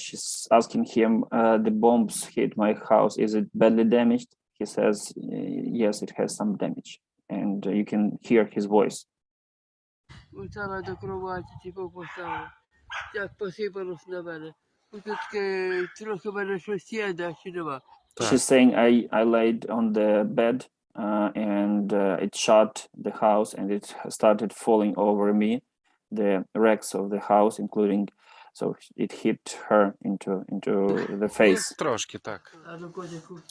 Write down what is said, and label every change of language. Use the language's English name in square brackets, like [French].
[English] She's asking him, the bombs hit my house. Is it badly damaged? He says, yes, it has some damage. And you can hear his voice. [Ukrainian] Встала до кроваті, типу поставила. Так посипалось на мене. Тут трохи в мене щось є, да, чи нема. [English] She's saying, I laid on the bed and it shot the house and it started falling over me, the wrecks of the house, including, so it hit her into the face. [Ukrainian] Трошки, так. А ну, котику.